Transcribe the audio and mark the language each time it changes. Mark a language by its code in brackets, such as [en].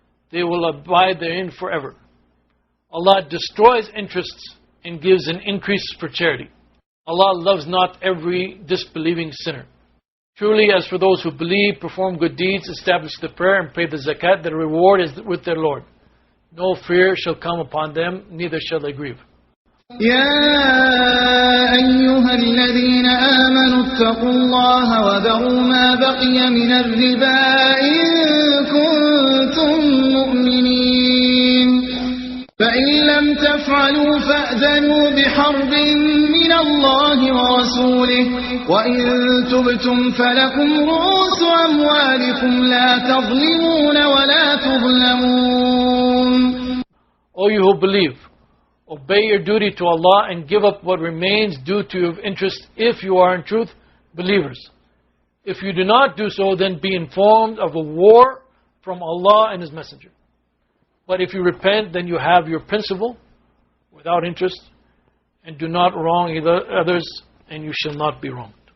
[en] They will abide therein forever. Allah destroys interests and gives an increase for charity. Allah loves not every disbelieving sinner. Truly, as for those who believe, perform good deeds, establish the prayer, and pay the zakat, their reward is with their Lord. No fear shall come upon them, neither shall they grieve. [ar] يا أيها الذين آمنوا اتقوا الله وذروا ما بقي من الربا إن كنتم مؤمنين فإن لم تفعلوا فأذنوا بحرب من الله ورسوله وإن تبتم فلكم رؤوس أموالكم لا تظلمون ولا تظلمون. [en] O you who believe, obey your duty to Allah and give up what remains due to your interest if you are in truth believers. If you do not do so, then be informed of a war from Allah and His Messenger. But if you repent, then you have your principal without interest, and do not wrong others, and you shall not be wronged.